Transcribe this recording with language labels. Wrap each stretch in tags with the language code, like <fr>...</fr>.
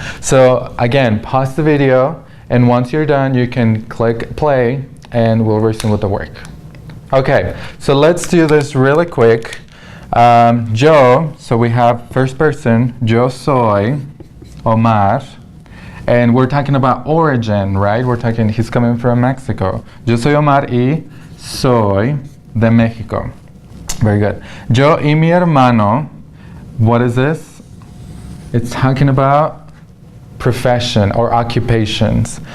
<en>So again, pause the video, and once you're done, you can click play and we'll resume with the work. Okay, so let's do this really quick. Yo, so we have first person,</en> <es>yo soy Omar.</es> <en>And we're talking about origin, right? We're talking, he's coming from Mexico.</en> <es>Yo soy Omar y soy de México.</es> <en>Very good.</en> <es>Yo y mi hermano,</es> <en>what is this? It's talking about profession or occupations.</en>